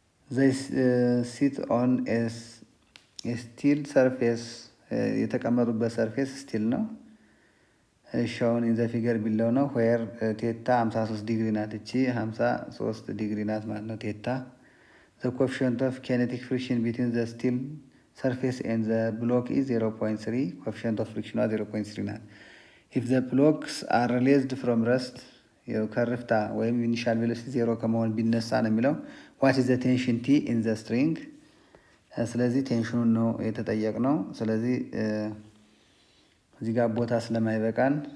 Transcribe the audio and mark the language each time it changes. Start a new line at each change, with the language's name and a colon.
English: They sit on a steel surface.
Amharic: የተቀመጡበት
English: surface steel
Amharic: ነው።
English: shown in the figure below
Amharic: ነው
English: where theta
Amharic: 53 ዲግሪ ናት። እቺ 53 ዲግሪ ናት ማለት ነው theta.
English: The coefficient of kinetic friction between the steel surface and the block is 0.3. coefficient of friction 0.3
Amharic: ናት።
English: if the blocks are released from rest
Amharic: ከርፍታ ወይም
English: initial velocity 0
Amharic: ከመሆን ቢነሳ ነው የሚለው
English: what is the tension T in the string።
Amharic: ስለዚህ ቴንሽኑን ነው የተጠየቅነው። ስለዚህ እዚህ ጋር ቦታ ስለማይበቃን